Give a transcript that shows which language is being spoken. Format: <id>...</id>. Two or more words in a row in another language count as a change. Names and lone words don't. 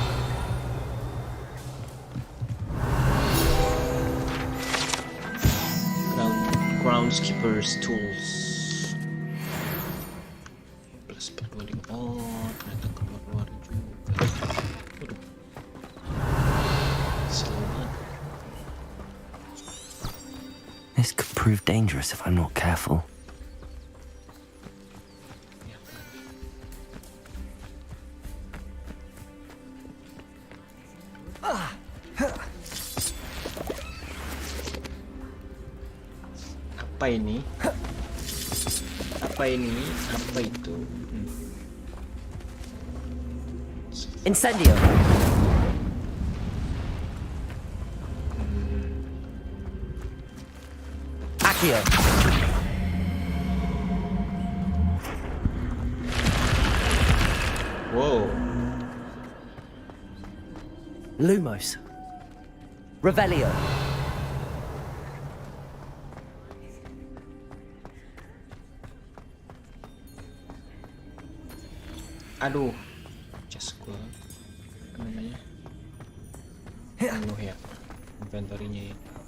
<en>Groundskeeper's tools.</en> <id>Plus perluan. Oh, ternyata keluar juga. Waduh. Selamat.</id> <en>This could prove dangerous if I'm not careful.</en> <id>Apa ini? Apa ini? Apa itu? Incendio. Accio. Wow. Lumos. Revelio. Aduh, jas gua apa namanya? Penuh ya inventory-nya ya.</id>